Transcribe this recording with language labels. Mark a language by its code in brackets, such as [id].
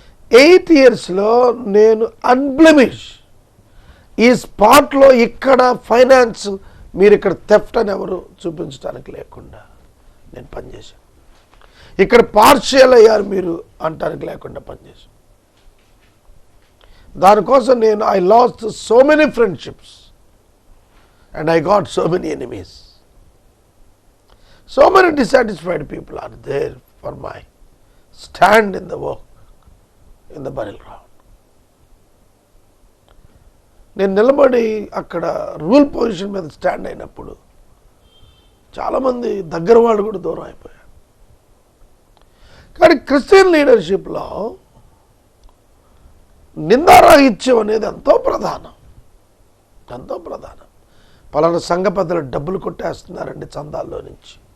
[te] 8 yearsలో నేను అన్బ్లెమిష్. ఈ స్పాట్లో ఇక్కడ ఫైనాన్స్, మీరు ఇక్కడ థెఫ్ట్ అని ఎవరు చూపించడానికి లేకుండా నేను పనిచేశాను. ఇక్కడ పార్షియల్ అయ్యారు మీరు అంటానికి లేకుండా పనిచేశాను. దానికోసం నేను [en] I lost so many friendships and I got so many enemies. So many dissatisfied people are there for my stand in the work in the burial ground. [te] నేను నిలబడి అక్కడ రూల్ పొజిషన్ మీద స్టాండ్ అయినప్పుడు చాలామంది దగ్గర వాళ్ళు కూడా దూరం అయిపోయారు. కానీ క్రిస్టియన్ లీడర్షిప్లో నిందారాహిత్యం అనేది ఎంతో ప్రధానం, ఎంతో ప్రధానం. పలానా సంఘ పెద్దలు డబ్బులు కొట్టేస్తున్నారండి చందాల్లో నుంచి,